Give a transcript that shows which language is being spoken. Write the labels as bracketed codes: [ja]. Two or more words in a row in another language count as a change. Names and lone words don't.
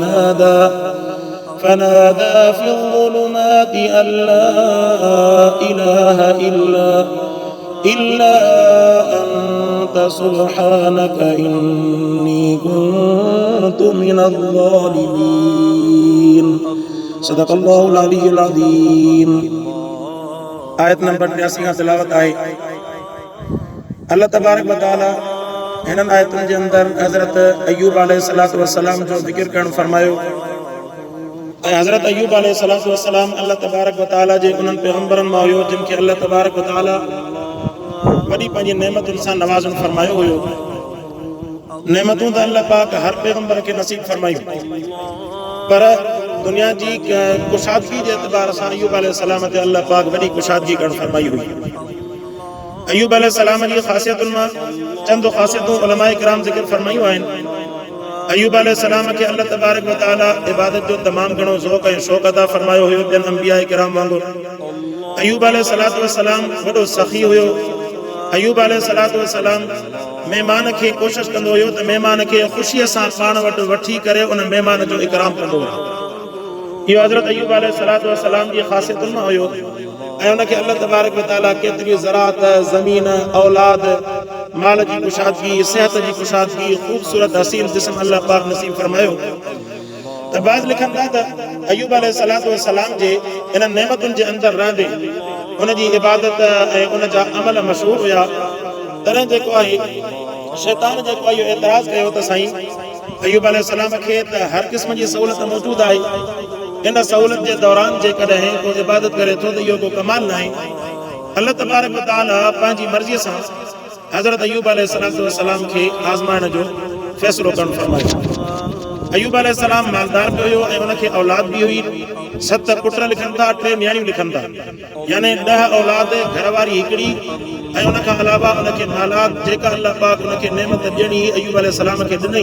[ar] فنادى في الظلمات أن لا إله إلا أنت سبحانك إني كنت من الظالمين صدق الله العلي العظيم. [sd] आयत नंबर 83 का तिलावत आहे। [ar] الله تبارك وتعالى [sd] हिननि आयतुनि जे अंदरि हज़रत अय्यूब [ar] عليه الصلاة والسلام [sd] जो ज़िक्र करणु फरमायो ऐं हज़रत अय्यूब [ar] عليه الصلاة والسلام الله تبارك وتعالى [sd] जे उन्हनि पैगंबरनि मां हुयो जिन खे [ar] الله تبارك وتعالى [sd] वॾी पंहिंजी नेमतुनि सां नवाज़ुनि फरमायो हुयो। नेमतूं त अल्लाह पाक हर पैगंबर खे नसीब फरमायूं, पर दुनिया जी कुशादगी जे एतबार सां अय्यूब अलैहिस्सलाम ते अल्लाह पाक वॾी कुशादगी करणु फरमाई हुई। अय्यूब अलैहिस्सलाम जी ख़ासियतुनि मां चंद ख़ासियतूं उलमाए किराम ज़िक्र फरमायूं आहिनि। अय्यूब अलैहिस्सलाम खे [ar] الله تبارك وتعالى [sd] इबादत जो तमामु घणो ज़ौक़ ऐं शौक़ अता फरमायो हुयो ॿियनि अंबिया किराम वांगुरु। अय्यूब [ar] عليه الصلاة والسلام [sd] वॾो सख़ी हुयो। अय्यूब [ar] عليه الصلاة والسلام [sd] महिमान खे कोशिशि कंदो हुयो त महिमान खे ख़ुशीअ सां पाण वटि वठी करे उन महिमान जो इकराम कंदो हुयो। इहो हज़रत अय्यूब [ar] عليه الصلاة والسلام [sd] जी ख़ासियतुनि मां हुयो ऐं उनखे [ar] الله تبارك وتعالى [sd] केतिरी ज़राअत, ज़मीन, औलाद, माल जी कुशादगी, सिहत जी कुशादगी, ख़ूबसूरत हसीन जिस्म अल्लाह पाक नसीब फरमायो। त बाज़ लिखनि था त अय्यूब [ar] عليه الصلاة والسلام [sd] जे इन नेमतुनि जे अंदरि रहंदे उनजी इबादत ऐं उन जा अमल मशहूर हुया। तॾहिं जेको आहे शैतान जेको आहे इहो एतिराज़ कयो त साईं अय्यूब अलैहिस्सलाम खे त हर क़िस्म जी सहूलियत मौजूदु आहे, इन सहूलियत जे दौरान जेकॾहिं को इबादत करे थो त इहो को कमाल न आहे। [ar] الله تبارك وتعالى [sd] पंहिंजी मर्ज़ीअ सां हज़रत अय्यूब [ar] عليه الصلاة والسلام [sd] खे आज़माइण जो फ़ैसिलो करणु फरमायो। अय्यूब अलैहिस्सलाम मालदार बि हुयो ऐं उनखे औलाद बि हुई। 7 पुट लिखनि था, 3 न्याणियूं लिखनि था, यानी 10 औलाद, घरवारी हिकिड़ी ऐं उनखां अलावा उनखे नालाद जेका अल्लाह पाक उनखे नेमत ॾियणी अय्यूब अलैहिस्सलाम खे ॾिनई।